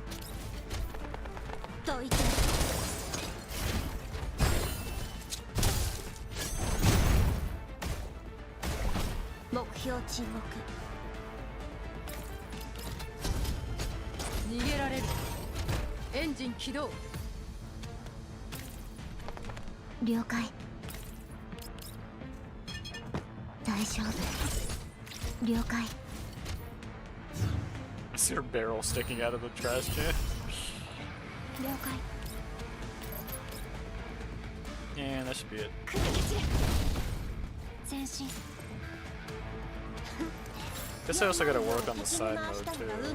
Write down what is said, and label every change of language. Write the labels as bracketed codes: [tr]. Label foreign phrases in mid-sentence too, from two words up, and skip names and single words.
[ja] どいて。目標沈黙。逃げられる。エンジン起動。了解。大丈夫。了解。 [en] I see her barrel sticking out of the trash can. [ja] 了解。 [en] And that should be it. [ja] 前進。 [en] Guess I also gotta work on the side mode too.